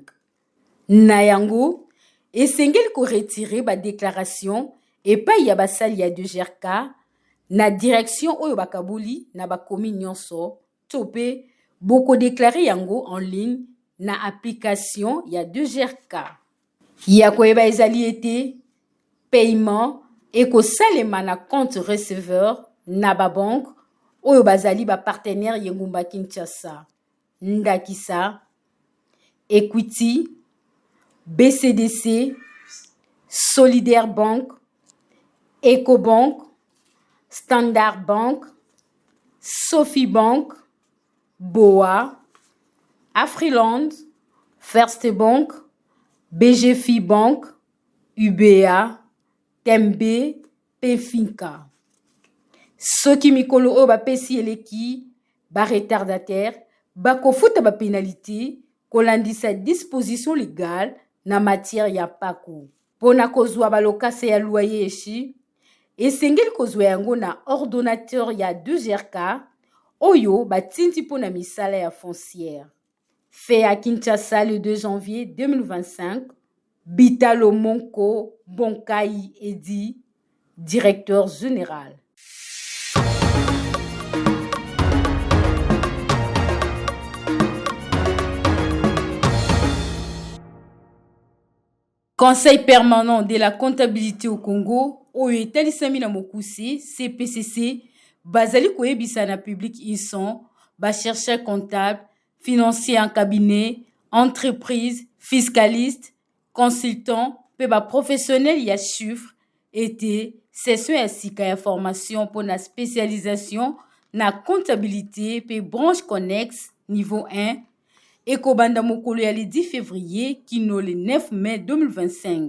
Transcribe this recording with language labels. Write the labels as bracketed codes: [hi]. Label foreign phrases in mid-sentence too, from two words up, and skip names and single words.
[ln] Na yango esengeli ko retirer ba déclaration epai ya basali ya DGRK na direction oyo bakabuli na bakomi nyonso to pe boko déclarer yango [fr] en ligne [ln] na application ya DGRK. Ya koyeba ezali ete paiement ekosalema na [fr] compte receveur [ln] na ba banque oyo bazali ba partenaire yengumba Kinshasa. Ndakisa, Equity, BCDC, Solidaire Bank, Ecobank, Standard Bank, Sophie Bank, BOA, Afriland, First Bank, BGFI Bank, UBA, Tembe, Pefinka. Soki mikolo oyo bapesi eleki, ba retardataire, bakofuta ba pénalité, kolandisa [fr] disposition légale [ln] na matière ya pako. Pona kozwa balokase ya loyer eshi, esengeli kozwa yango na ordonnateur ya DGRK, oyo batinti pona misala ya foncière. [fr] Fait à Kinshasa le 2 janvier 2025, Bitalo Monko Bonkai Edi, directeur général. [ln] Conseil permanent de la comptabilité au Congo, oyo etalisami na mokusi, CPCC, bazali koyebisa na public inson, ba [fr] chercheur comptable, financier en cabinet, entreprise, fiscaliste, consultant, [ln] pe ba professionnel ya chiffre, ete session ya sika ya [fr] formation pour la spécialisation [ln] na comptabilité pe [fr] branche connexe niveau 1, [ln] Ekobanda mokolo ya [fr] le 10 février [ln] kino [fr] le 9 mai 2025.